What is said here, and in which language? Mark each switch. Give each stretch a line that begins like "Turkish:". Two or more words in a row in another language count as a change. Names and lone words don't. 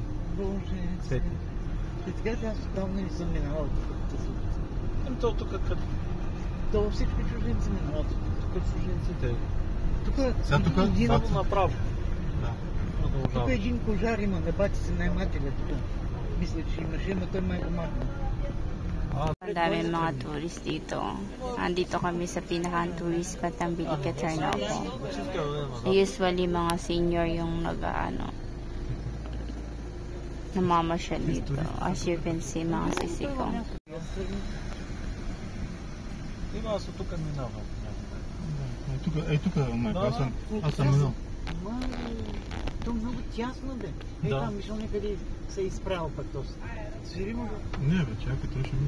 Bulgarian: Боже, и така аз отдавна не съм минала тук. Тук като... То всички чужденци минават тук чужденците. Тук само направо. Тук един кожар има, на бати си наемателя тук. Мисля, че имаше, но той май помагна.
Filipino: Madami mga tourist dito. Andito kami sa pinakang tourist spot ng Bilica Tarnovo. Usually mga senior yung namamasyal dito.
English: As you can see,
Filipino: mga sisiko.
Bulgarian: Аз от тук минавам. Тук, аз съм минал. То много тясно бе. Там мисля някъде се изправил пък този. Свиримо бе? Не бе, чакай, това ще мине.